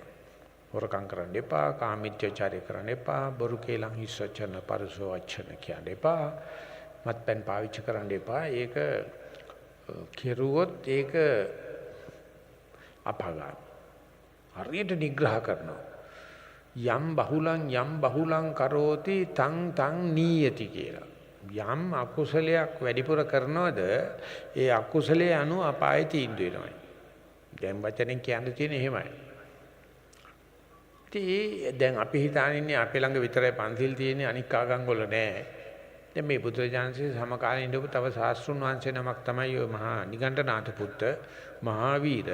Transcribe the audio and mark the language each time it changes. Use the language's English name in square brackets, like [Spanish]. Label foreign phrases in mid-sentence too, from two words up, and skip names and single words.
[Sinhala] හොරකම් කරන්න එපා, කාමීත්‍යචාරය කරන්න එපා, බොරු කේලම් හිස් වචන පරසෝ වචන කියන්න එපා, මත්පැන් පාවිච්චි කරන්න එපා. ඒක කෙරුවොත් ඒක අපාගාමී. හරියට නිග්‍රහ කරනවා. [Pali] යම් බහුලං කරෝති තං නීයති [Sinhala] කියලා. යම් අකුසලයක් වැඩිපුර කරනවද ඒ අකුසලයේ අනුව අපායේ තීන්දුව වෙනවා. දැන් වචනෙන් කියන්න තියෙන එහෙමයි. දැන් අපි හිතානින්නේ අපේ ළඟ විතරයි පන්සිල් තියෙන්නේ අනික් ආගම් වල නෑ. දැන් මේ බුදුරජාණන්සේ සමකාලීන ඉඳපු තව ශාස්ත්‍රුන් වහන්සේ නමක් තමයි ඔය මහා නිගණ්ඨනාථ පුත්ත මහාවීර.